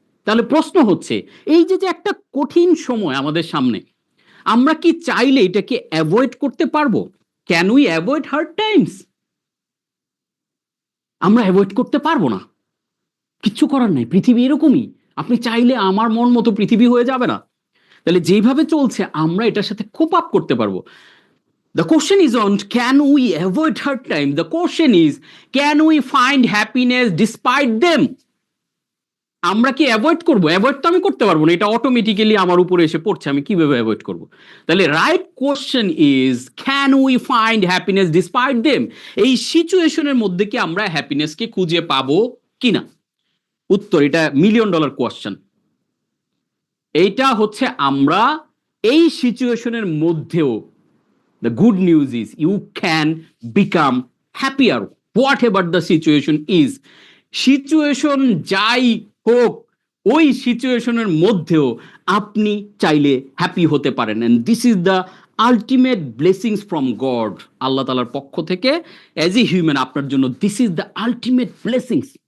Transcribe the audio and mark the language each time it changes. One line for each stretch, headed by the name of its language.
Bangla: তাহলে প্রশ্ন হচ্ছে, এই যে যে একটা কঠিন সময় আমাদের সামনে, আমরা কি চাইলে এটাকে অ্যাভয়েড করতে পারবো?
English: Can we avoid hard times?
Bangla: আমরা অ্যাভয়েড করতে পারবো না, কিচ্ছু করার নাই, পৃথিবী এরকমই। আপনি চাইলে আমার মন মতো পৃথিবী হয়ে যাবে না। তাহলে যেভাবে চলছে আমরা এটার সাথে কোপ আপ করতে পারবো।
English: The question is on can we avoid hard time? The question is can we find happiness despite them?
Bangla: আমরা কি অ্যাভয়েড করবো? অ্যাভয়েড তো আমি করতে পারবো না, এটা অটোমেটিক্যালি আমার উপরে এসে পড়ছে, আমি কিভাবে অ্যাভয়েড করব?
English: তাহলে right question is can we find happiness despite them?
Bangla: এই সিচুয়েশনের মধ্যে কি আমরা হ্যাপিনেসকে খুঁজে পাবো কিনা? উত্তর, এটা মিলিয়ন ডলার কোশ্চেন। এইটা হচ্ছে আমরা এই সিচুয়েশনের মধ্যেও
English: the good news is you can become happier whatever the situation is.
Bangla: Situation যাই হোক, ওই সিচুয়েশনের মধ্যেও আপনি চাইলে হ্যাপি হতে পারেন,
English: And this is the ultimate blessings from God.
Bangla: আল্লাহ তাআলার পক্ষ থেকে
English: as a human
Bangla: আপনার জন্য
English: This is the ultimate blessings.